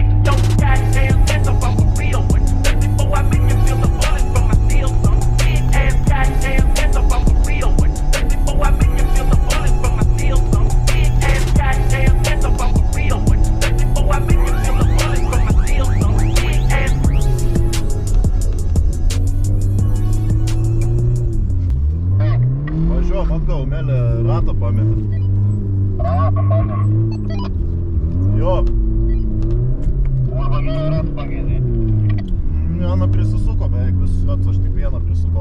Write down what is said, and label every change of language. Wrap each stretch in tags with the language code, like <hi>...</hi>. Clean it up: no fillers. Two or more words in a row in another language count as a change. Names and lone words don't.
<en>Yo, goddamn, that's about a real one. Just before I make you feel the bullets from my steel, son. Big ass goddamn, that's about a real one. Just before I make you feel the bullets from my steel, son. Big ass goddamn, that's about a real one. Just before I make you feel the bullets from my steel, son. Big ass.</en> <lt>Važiuom atgal, Melė ratą pametė. Ratą pametė. Jo. Arba Melė ratą pametė. Vieną prisisuko beveik visus ratus, aš tik vieną prisukau.</lt>